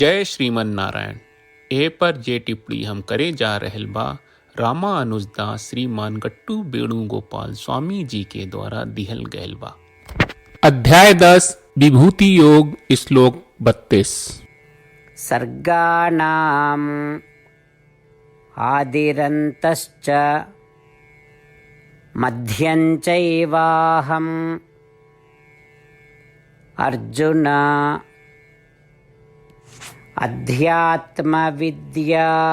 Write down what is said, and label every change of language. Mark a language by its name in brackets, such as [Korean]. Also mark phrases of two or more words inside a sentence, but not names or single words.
[Sanskrit] जय श्रीमन नारायण। [Bhojpuri] ए पर जे टिप्पणी हम करे जा रहल बा रामानुजदास श्रीमान गट्टू वेणुगोपाल स्वामी जी के द्वारा दिहल गयल बा। अध्याय 10 विभूति योग श्लोक 32। [Sanskrit] सर्गाणाम् आदिरन्तश्च मध्यं चैवाहम् अर्जुन अध्यात्मविद्या